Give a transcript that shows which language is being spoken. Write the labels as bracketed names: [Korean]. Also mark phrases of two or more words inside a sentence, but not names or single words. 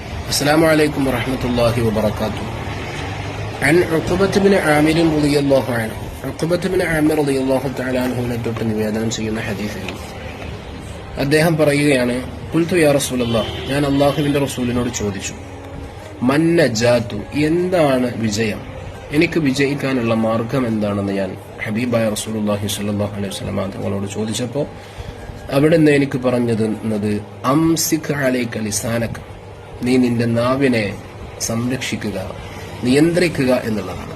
[Arabic] السلام عليكم ورحمة الله وبركاته. عن عقبة بن عامر رضي الله عنه. عقبة بن عامر رضي الله تعالى عنه [Malayalam] തൊട്ട് നിവേദനം ചെയ്യുന്ന ഹദീസിൽ അദ്ദേഹം പറയുകയാണ്, [Arabic] قلت يا رسول الله, [Malayalam] ഞാൻ അല്ലാഹുവിന്റെ റസൂലിനോട് ചോദിച്ചു, [Arabic] ما النجاة, [Malayalam] എന്താണ് വിജയം, എനിക്ക് വിജയിക്കാനുള്ള മാർഗം എന്താണെന്ന് ഞാൻ ഹബീബായ [Arabic] رسول الله صلى الله عليه وسلم [Malayalam] തങ്ങളോട് ചോദിച്ചപ്പോൾ അവിടുന്ന് എനിക്ക് പറഞ്ഞത് [Arabic] أمسك عليك لسانك, [Malayalam] നീ നിന്റെ നാവിനെ സംരക്ഷിക്കുക, നിയന്ത്രിക്കുക എന്നുള്ളതാണ്.